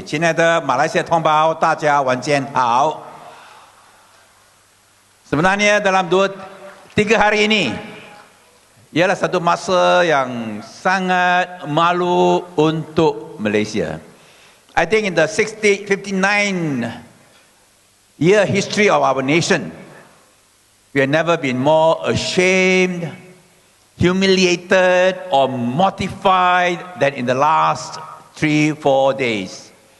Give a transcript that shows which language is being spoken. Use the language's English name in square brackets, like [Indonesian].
[Chinese] 亲爱的马来西亚同胞，大家晚间好。 [Malay] Sebenarnya dalam 3 hari ini ialah satu masa yang sangat malu untuk Malaysia. [English] I think in the 59-year history of our nation, we have never been more ashamed, humiliated or mortified than in the last 3-4 days.